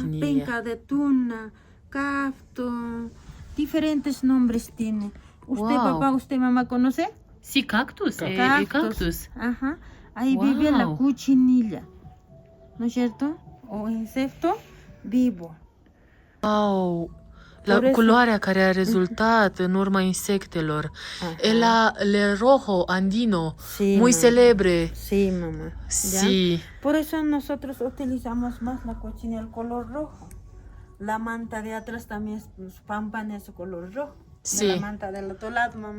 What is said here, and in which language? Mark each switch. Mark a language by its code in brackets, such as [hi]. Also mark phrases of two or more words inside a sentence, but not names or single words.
[es] Penca de tuna, cacto, diferentes nombres tiene. ¿Usted, papá, usted, mamá, conoce? Sí, cactus. Cactus. Ajá. Ahí vive la cochinilla, ¿no es cierto? O insecto vivo. Wow! [ro] La culoarea care a rezultat în urma insectelor. [es] El rojo andino, muy celebre. Sí, mamá. ¿Ya? Sí. Por eso nosotros utilizamos más la cochinilla, el color rojo. La manta de atrás también es pámpana, es color rojo. Sí. De la manta del otro lado, mamá.